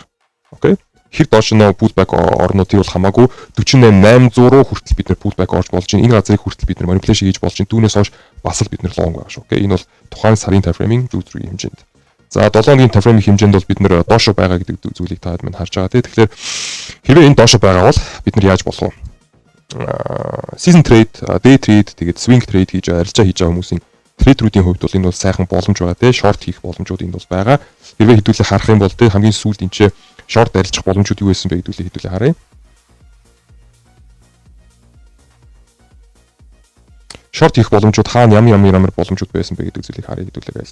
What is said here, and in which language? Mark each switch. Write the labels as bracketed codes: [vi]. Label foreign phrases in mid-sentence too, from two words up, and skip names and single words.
[mn] Окей. Хэр доош нь pullback орнуудыг бол хамаагүй 48800 хүртэл бид нэр pullback орж болж байна. Энэ газрыг хүртэл бид нэр manipulation хийж болж байна. Түүнээс хойш бас л бид нэр long байгаа шүү. Окей. Энэ бол тухайн сарын [en] time frame- [mn] ийн зүй зургийн хэмжээнд. За 7 өдрийн [en] time frame- [mn] ийн хэмжээнд бол бид нэр доошо байгаа гэдэг зүйлийг та маань харж байгаа тийм. Тэгэхээр хэрвээ энэ доошо байгаа бол бид нэр яаж болох вэ? [en] Season trade, day trade, [mn] тэгээд [en] swing trade [mn] хийж арилжаа хийж байгаа хүмүүсийн трейдерүүдийн хувьд бол энэ бол сайхан боломж байгаа тийм. Short хийх боломжууд энд бол байгаа. Хэрвээ хэдүүлээ харах юм бол тийм хамгийн сүүлд энэ ч short арилжах боломжууд юу байсан бэ хэдүүлээ харъя. Short хийх боломжууд хаана ямар боломжууд байсан бэ гэдэг зүйлийг харъя хэдүүлээ guys.